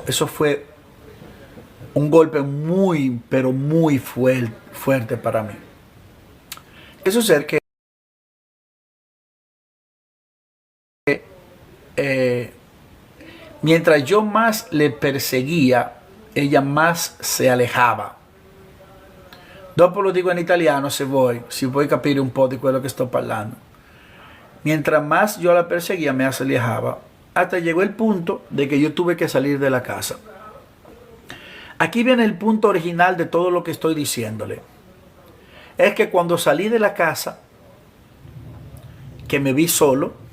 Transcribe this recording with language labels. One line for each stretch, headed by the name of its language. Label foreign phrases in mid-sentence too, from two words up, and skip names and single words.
Spanish: Eso fue un golpe muy, pero muy fuerte para mí. ¿Qué sucede? Que mientras yo más le perseguía, ella más se alejaba.
Italian: Dopo lo dico in italiano se vuoi capire un po' di quello che sto parlando.
Spanish: Mientras más yo la perseguía, me alejaba. Hasta llegó el punto de que yo tuve que salir de la casa. Aquí viene el punto original de todo lo que estoy diciéndole. Es que cuando salí de la casa, que me vi solo,